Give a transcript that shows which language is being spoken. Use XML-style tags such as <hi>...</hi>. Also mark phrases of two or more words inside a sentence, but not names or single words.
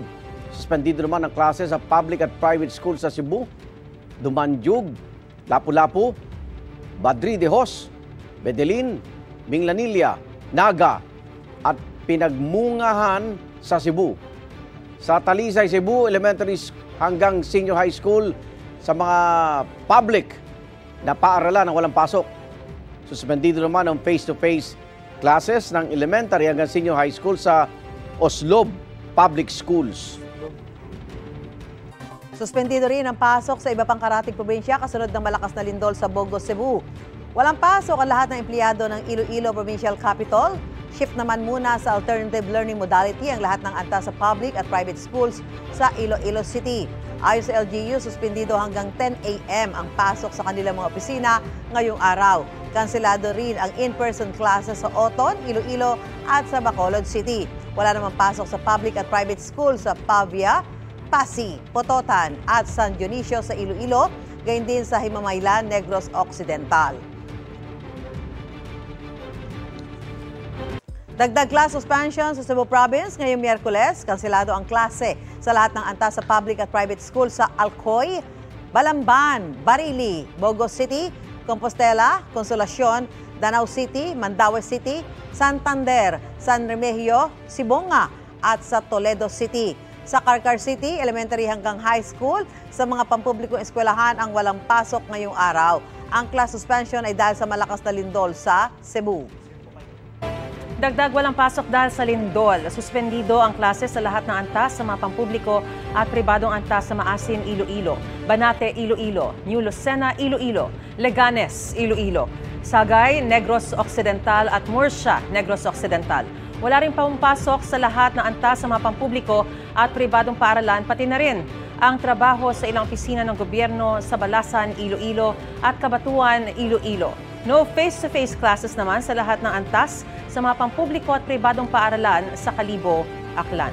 <tl>Suspendido naman ang klase sa public at</tl> <en>private school</en> <tl>sa Cebu, Dumanjug, Lapu-Lapu, Badri de Jos, Bedelin, Minglanilla, Naga at Pinagmungahan sa Cebu. Sa Talisay, Cebu, elementary hanggang</tl> <en>senior high school</en> <tl>sa mga public na paaralan ng walang pasok. Suspendido naman ang</tl> <en>face-to-face classes</en> <tl>ng elementary hanggang</tl> <en>senior high school</en> <tl>sa Oslob Public Schools. Suspendido rin ang pasok sa iba pang karatig probinsya kasunod ng malakas na lindol sa Bogo, Cebu. Walang pasok ang lahat ng empleyado ng Iloilo Provincial Capital. Shift naman muna sa</tl> <en>alternative learning modality</en> <tl>ang lahat ng antas sa public at</tl> <en>private schools</en> <tl>sa Iloilo City. Ayon sa LGU, suspendido hanggang 10 a.m. ang pasok sa kanilang mga opisina ngayong araw. Kanselado rin ang</tl> <en>in-person classes</en> <tl>sa Oton, Iloilo at sa Bacolod City. Wala namang pasok sa public at</tl> <en>private schools</en> <tl>sa Pavia, Pasig, Pototan at San Dionisio sa Iloilo, gayon din sa Himamaylan, Negros Occidental. Dagdag</tl> <en>class suspension</en> <tl>sa Cebu Province ngayong Miyerkules. Kanselado ang klase sa lahat ng antas sa public at</tl> <en>private school</en> <tl>sa Alcoy, Balamban, Barili, Bogo City, Compostela, Consolacion, Danau City, Mandaue City, Santander, San Remigio, Sibonga at sa Toledo City. Sa Carcar City, elementary hanggang</tl> <en>high school,</en> <tl>sa mga pampublikong eskwelahan ang walang pasok ngayong araw. Ang</tl> <en>class suspension</en> <tl>ay dahil sa malakas na lindol sa Cebu. Dagdag walang pasok dahil sa lindol. Suspendido ang klase sa lahat ng antas sa mga pampubliko at pribadong antas sa Maasin, Iloilo, Banate, Iloilo, New Lucena, Iloilo, Leganes, Iloilo, Sagay, Negros Occidental at Murcia, Negros Occidental. Wala rin pumapasok sa lahat ng antas sa mga pampubliko at pribadong paaralan, pati na rin ang trabaho sa ilang opisina ng gobyerno sa Balasan, Iloilo at Cabatuan, Iloilo.</tl> <en>No face-to-face classes</en> <tl>naman sa lahat ng antas sa mga pampubliko at pribadong paaralan sa Kalibo, Aklan.</tl>